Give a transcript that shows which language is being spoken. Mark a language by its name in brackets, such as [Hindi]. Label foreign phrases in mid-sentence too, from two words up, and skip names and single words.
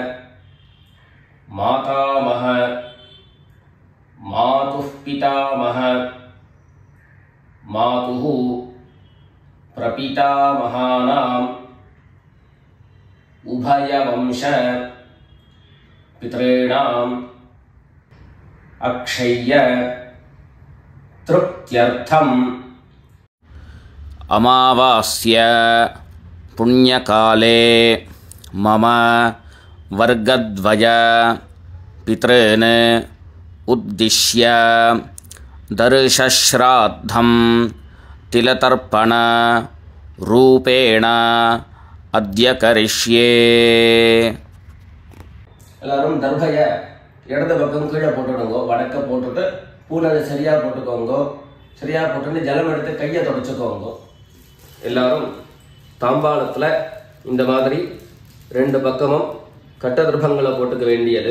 [Sanskrit] मातामह मातुः पितामह मातुः प्रपितामहानाम् उभयवंश पितृणाम् अक्षय्य तृप्त्यर्थम्. अमावास्य पुण्यकाले मम वर्गद्वय पितॄन् उद्दिश्य दर्शश्राद्धं तिलतर्पण रूपेण अद्य करिष्ये. [Tamil] எல்லாரும் தர்பையை இடது பக்கம் கீழே போட்டுடுங்க. வடக்க போட்டுட்டு பூனலை சரியாக போட்டுக்கோங்க. சரியாக போட்டுட்டு ஜலம் எடுத்து கையை தொடச்சிக்கோங்க. எல்லாரும் தாம்பாளத்தில் இந்த மாதிரி ரெண்டு பக்கமும் கட்ட தர்பங்களை போட்டுக்க வேண்டியது.